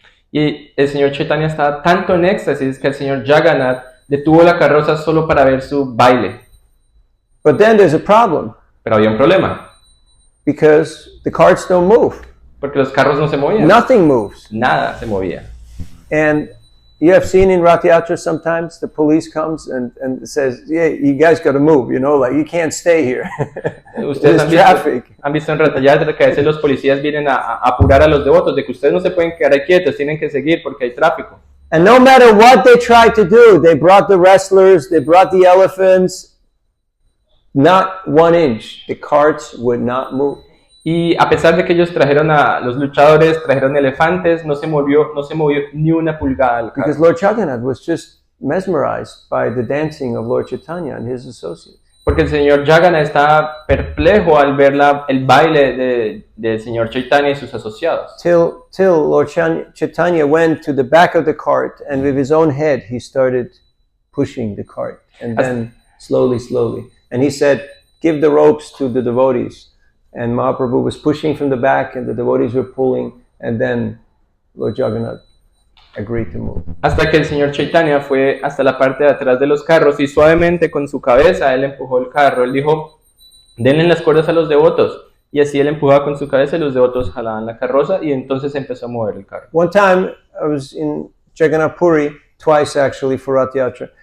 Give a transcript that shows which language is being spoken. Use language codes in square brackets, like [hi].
[es] y el señor Chaitanya estaba tanto en éxtasis que el señor Jagannath detuvo la carroza solo para ver su baile. [en] But then there's a problem [es] Pero había un problema, [en] because the carts don't move. [es] porque los carros no se movían. [en] Nothing moves. [es] Nada se movía. [en] And You have seen in Rath Yatra sometimes the police comes and says, yeah, you guys got to move, you know, like you can't stay here. [es] Ustedes [en] There's traffic. [es] han visto en Rath Yatra que a veces los policías vienen a apurar a los devotos de que ustedes no se pueden quedar ahí quietos, tienen que seguir porque hay tráfico. [en] And no matter what they tried to do, they brought the wrestlers, they brought the elephants, not 1 inch. The carts would not move. [es] Y a pesar de que ellos trajeron a los luchadores, trajeron elefantes, no se movió ni una pulgada del [en] Because [es] carro. [en] Lord Jagannath was just mesmerized by the dancing of Lord Chaitanya and his associates. [es] Porque el señor Jagannath estaba perplejo al ver el baile del señor Chaitanya y sus asociados. [en] Till Lord Chaitanya went to the back of the cart and with his own head he started pushing the cart. And then slowly. And he said, give the ropes to the devotees. And Mahaprabhu was pushing from the back and the devotees were pulling. And then Lord Jagannath agreed to move. [es] Hasta que el señor Chaitanya fue hasta la parte de atrás de los carros y suavemente con su cabeza él empujó el carro. Él dijo, denle las cuerdas a los devotos. Y así él empujaba con su cabeza y los devotos jalaban la carroza y entonces empezó a mover el carro. [en] One time I was in Jagannath Puri, twice actually for Rath Yatra.